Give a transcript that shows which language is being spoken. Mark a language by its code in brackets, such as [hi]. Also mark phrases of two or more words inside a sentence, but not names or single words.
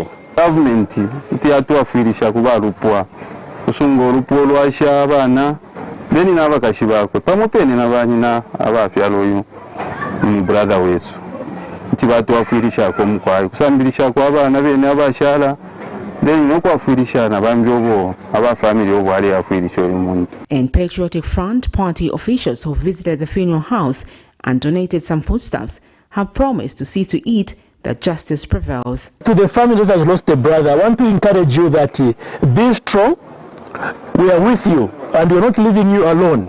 [bem] government iti atuafirisha kuba lupwa kusunga lupwa lwasha abana beni n'abakashi bako pamopene n'abanyina abafyalo uyu brother wesu iti batuafirisha ko mukwayi kusambirisha kwa abana bene abashala beni no kwafirisha na bambyobo aba family obo ali afirisha uyu muntu. [en] And Patriotic Front party officials who visited the funeral house and donated some foodstuffs have promised to see to it that justice prevails. To the family that has lost a brother, I want to encourage you that be strong. We are with you and we are not leaving you alone.